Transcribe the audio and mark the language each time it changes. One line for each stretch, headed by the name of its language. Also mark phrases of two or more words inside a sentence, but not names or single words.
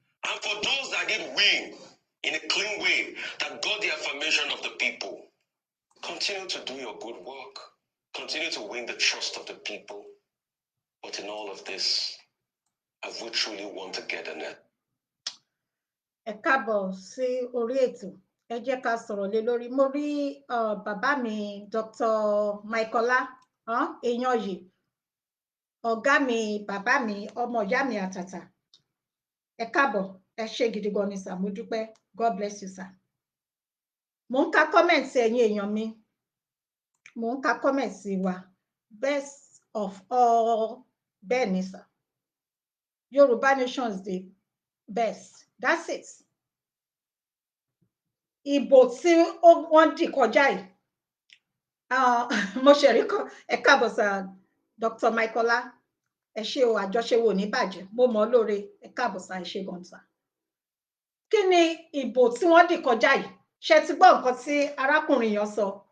English: And for those that did win in a clean way, that got the affirmation of the people, continue to do your good work. Continue to win the trust of the people. But in all of this, have we truly won togetherness?
Yoruba: Ẹ káàbọ̀ sí orí ètò. Ẹ jẹ́ ká sọ̀rọ̀ lé lórí. Mo rí, uh, bàbá mi, Doctor Mike Ola, huh? Èèyàn yìí. Ọ̀gá mi, bàbá mi, ọmọ ìyá mi àtàtà. Ẹ káàbọ̀. Ẹ ṣé gidi gan ni, sir. Mo dúpẹ́.
English: God bless you, sir.
Yoruba: Mo ń ka comments ẹ̀yin èèyàn mi. Mo ń ka comments wa.
English: Best of all.
Yoruba: Bẹ́ẹ̀ ni, sir.
English: Yorùbá nation is the best. That's it.
Yoruba: Ìbò tí ó, wọ́n dì kọjá yìí. Ah, mo ṣe rí kọ-, ẹ káàbọ̀, sir. Doctor Mike Ola. Ẹ ṣé o, àjọṣe wo ò ní bàjẹ́. Mo mọ̀ ọ́ lóore. Ẹ káàbọ̀, sir. Ẹ ṣé gan, sir. Kí ni ìbò tí wọ́n dì kọjá yìí? Ṣé ti gbọ́ nǹkan tí arákùnrin yẹn sọ?